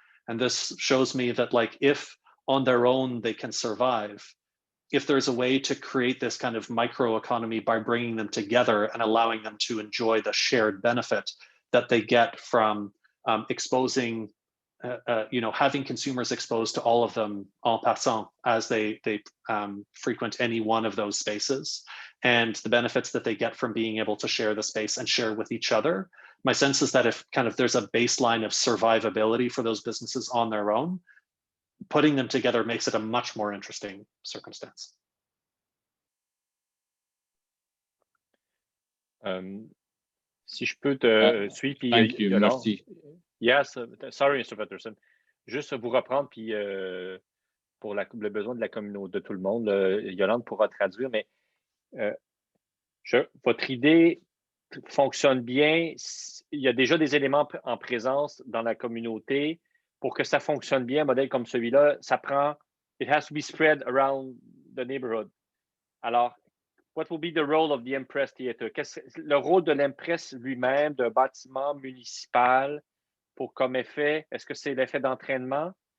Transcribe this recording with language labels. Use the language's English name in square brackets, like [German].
[English] And this shows me that, like, if on their own they can survive, if there's a way to create this kind of microeconomy by bringing them together and allowing them to enjoy the shared benefit that they get from exposing, you know, having consumers exposed to all of them en passant as they frequent any one of those spaces, and the benefits that they get from being able to share the space and share with each other. My sense is that if kind of there's a baseline of survivability for those businesses on their own, putting them together makes it a much more interesting circumstance. [French] Si je peux te suivre, puis [English] Thank you, [French] merci. [English] Yes, sorry, Mr. Patterson. [French] Juste vous reprendre, puis pour le besoin de la communauté, de tout le monde, Yolande pourra traduire, mais votre idée fonctionne bien. Il y a déjà des éléments en présence dans la communauté. Pour que ça fonctionne bien, un modèle comme celui-là, ça prend, [English] it has to be spread around the neighborhood. Alors, what will be the role of the Empress Theatre? [French] Le rôle de l'Empress lui-même, d'un bâtiment municipal, pour comme effet, est-ce que c'est l'effet d'entraînement?